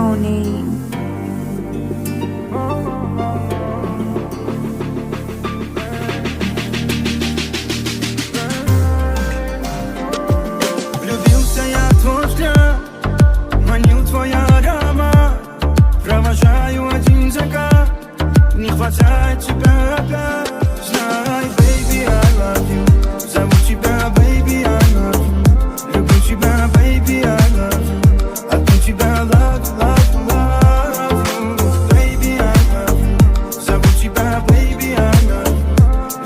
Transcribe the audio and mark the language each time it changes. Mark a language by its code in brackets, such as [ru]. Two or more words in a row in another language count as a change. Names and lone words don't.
[ru] Влюбился я в твой взгляд, манил твоя аромат. Провожаю один закат, не хватает тебя опять. Знай, [en] baby, I love you. [ru] Зову тебя, [en] baby, I love you. [ru] Люблю тебя, [en] baby, I love you. [ru] Одну тебя [en] love, love, love you. Baby, I love you. [ru] Зову тебя, [en] baby, I love you.